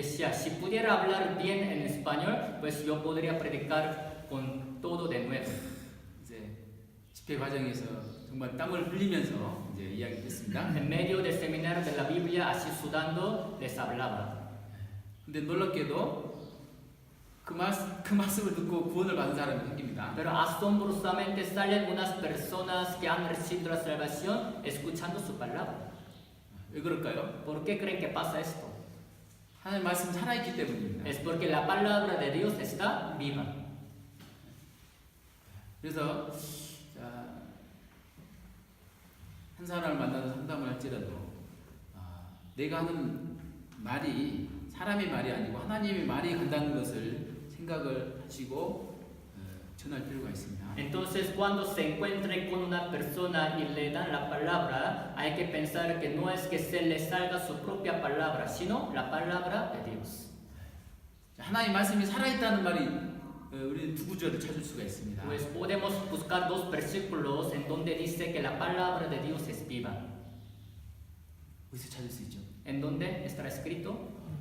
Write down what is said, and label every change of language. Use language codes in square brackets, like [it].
[es] Decía, si pudiera hablar bien en español, pues yo podría predicar con todo de nuevo. [ko] 이제 집회 과정에서 정말 땀을 흘리면서 이제 이야기했습니다. [es] En medio del seminario de la Biblia, así sudando, les hablaba. [ko] 근데 놀랍게도 그 말씀을 듣고 구원을 받은 사람이 생깁니다. [es] Pero asombrosamente salen unas personas que han recibido la salvación escuchando su palabra. [ko] 왜 그럴까요? [es] ¿Por qué creen que pasa esto? [ko] 하나님 말씀 살아있기 때문입니다. [es] Es porque la palabra de Dios está viva. [ko] 그래서 자, 한 사람을 만나서 상담을 할지라도 내가 하는 말이 사람의 말이 아니고 하나님의 말이 간다는 것을 생각을 하시고 전할 필요가 있습니다. [es] Entonces, cuando se encuentre con una persona y le dan la palabra, hay que pensar que no es que se le salga su propia palabra, sino la palabra de Dios. [ko] 하나님 말씀이 살아있다는 말이 우리는 두 구절을 찾을 수가 있습니다. [es] Pues podemos buscar dos versículos en donde dice que la palabra de Dios es viva. [ko] 어디서 찾을 수 있죠? [es] ¿En dónde estará escrito?